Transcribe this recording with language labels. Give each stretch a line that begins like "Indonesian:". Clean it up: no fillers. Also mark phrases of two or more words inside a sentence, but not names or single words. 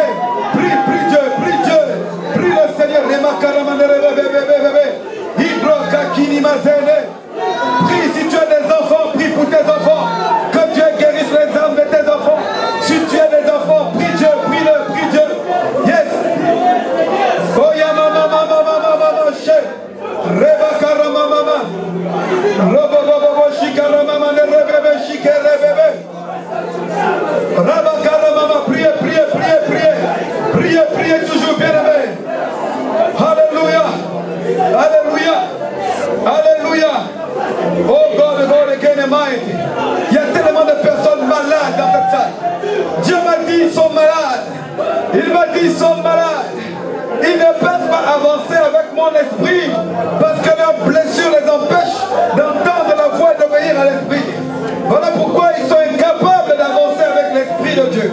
French: Prie, prie Dieu, prie Dieu. Prie le Seigneur. Prie si tu as des enfants, prie pour tes enfants. Que Dieu guérisse les âmes de tes enfants. Si tu as des enfants, prie Dieu, prie-le, prie Dieu. Yes. Oh ya mama mama mama mama she. Reba karama mama. Robo bobo shikara mama ne rebebe shikere bebe. Raba karama mama, priez, priez, priez, priez. Priez, priez toujours bien aimé. Alléluia. Alléluia. Alléluia.
English: Oh God, God again and mighty.
French: Il y a tellement de personnes malades dans cette salle. Dieu m'a dit ils sont malades. Il m'a dit ils sont malades. Ils ne peuvent pas avancer avec mon esprit parce que leurs blessures les empêchent d'entendre la voix et d'obéir à l'esprit. Voilà pourquoi ils sont incapables d'avancer avec l'esprit de Dieu.